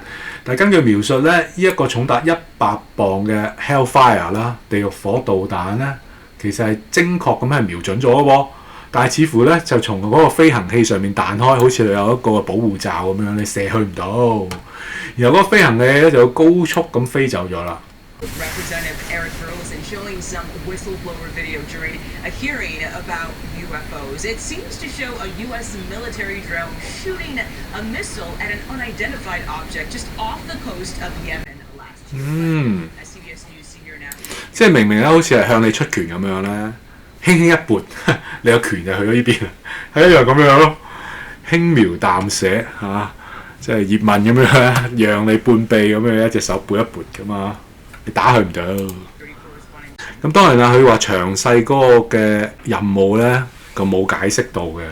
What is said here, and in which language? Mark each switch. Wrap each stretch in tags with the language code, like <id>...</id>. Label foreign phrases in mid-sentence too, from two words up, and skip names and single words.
<yue>但係根據描述咧，呢一個重達100磅嘅 Hellfire 啦，地獄火導彈咧，其實係精確咁係瞄準咗嘅喎。但係似乎咧就從嗰個飛行器上面彈開，好似有一個保護罩咁樣，你射去唔到。然後嗰個飛行器咧就高速咁飛走咗啦。</yue> <en>Representative Eric Burlison showing some whistleblower video during a hearing about UFOs. It seems to show a U.S. military drone shooting a missile at an unidentified object just off the coast of Yemen last year. CBS News senior now.</en> <yue>即係明明咧，好似係向你出拳咁樣咧。輕輕一撥，你個拳就去咗呢邊，係一樣咁樣咯，輕描淡寫即係葉問咁樣，讓你半臂咁樣一隻手撥一撥噶嘛，你打佢唔到。咁當然啦，佢話詳細嗰個嘅任務咧，就冇解釋到嘅。</yue>